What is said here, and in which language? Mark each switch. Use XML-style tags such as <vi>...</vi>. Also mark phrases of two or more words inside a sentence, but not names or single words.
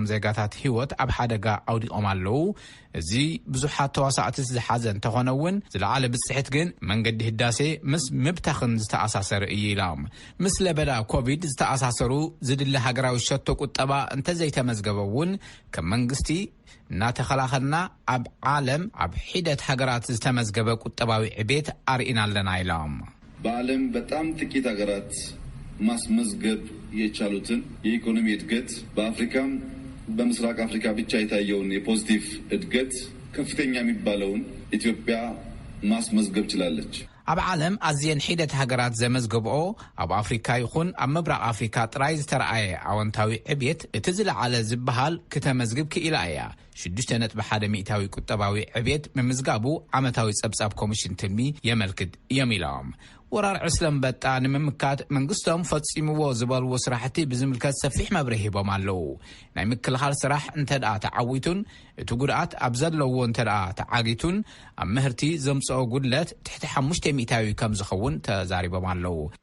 <ti>ዜጋታት ህይወት ኣብ ሓደጋ ኣውዲቖም ኣለው። እዚ ብዙሓት ተዋሳዕቲ ዝሓዘን ተኾነውን ዝለዓለ ብፅሕት ግን መንገዲ ህዳሴ ምስ ምብታኽን ዝተኣሳሰረ እዩ ኢሎም ምስ ለበዳ ኮቪድ ዝተኣሳሰሩ ዝድለ ሃገራዊ ሸቶ ቁጠባ እንተዘይተመዝገበውን ከም መንግስቲ እናተኸላኸልና ኣብ ዓለም ኣብ ሒደት ሃገራት ዝተመዝገበ ቁጠባዊ ዕቤት ኣርኢና ኣለና ኢሎም</ti> <am>በዓለም በጣም ጥቂት ሀገራት ማስመዝገብ የቻሉትን የኢኮኖሚ እድገት በአፍሪካም በምስራቅ አፍሪካ ብቻ የታየውን የፖዚቲቭ እድገት ከፍተኛ የሚባለውን ኢትዮጵያ ማስመዝገብ ችላለች።</am> <ti>ኣብ ዓለም ኣዝየን ሒደት ሃገራት ዘመዝገብኦ ኣብ ኣፍሪካ ይኹን ኣብ ምብራቕ ኣፍሪካ ጥራይ ዝተረኣየ ኣወንታዊ ዕብየት እቲ ዝለዓለ ዝበሃል ክተመዝግብ ክኢላ እያ 6.1 ሚእታዊ ቁጠባዊ ዕብየት ምምዝጋቡ ዓመታዊ ጸብጻብ ኮሚሽን ትልሚ የመልክት እዮም ኢሎም ወራር ዕስለም በጣ ንምምካት መንግስቶም ፈጺምዎ ዝበልዎ ስራሕቲ ብዝምልከት ሰፊሕ መብርሂ ሂቦም ኣለው። ናይ ምክልኻል ስራሕ እንተደኣ ተዓዊቱን እቲ ጉድኣት ኣብ ዘለዎ እንተደኣ ተዓጊቱን ኣብ ምህርቲ ዘምጽኦ ጉድለት ትሕቲ 5 ሚእታዊ ከም ዝኸውን ተዛሪቦም ኣለው።</ti>